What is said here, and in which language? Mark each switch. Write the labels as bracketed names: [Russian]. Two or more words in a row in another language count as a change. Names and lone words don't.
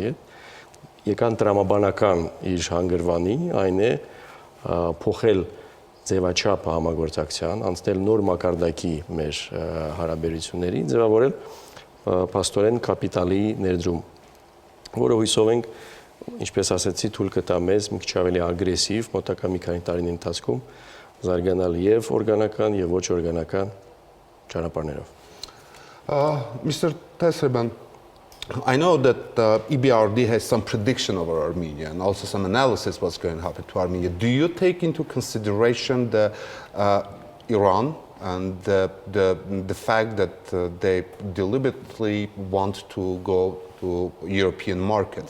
[Armenian] հետ եկան տրամաբանական իր հանգրվանի, այն է փոխել ձևաչափը համագործակցության, անցնել նոր մակարդակի մեր հարաբերությունների, ձևավորել փաստորեն կապիտալի ներդրում, որը հույսով ենք, ինչպես ասեցի, թույլ կտա մեզ մի քիչ ավելի ագրեսիվ մոտակա մի քանի տարիների ընթացքում զարգանալ եւ օրգանական եւ ոչ օրգանական ճանապարհներով։ [English] Mr. Tesseyman, I know that EBRD has some prediction over Armenia and also some analysis what's going to happen to Armenia. Do you take into consideration the Iran and the fact that they deliberately want to go to European markets?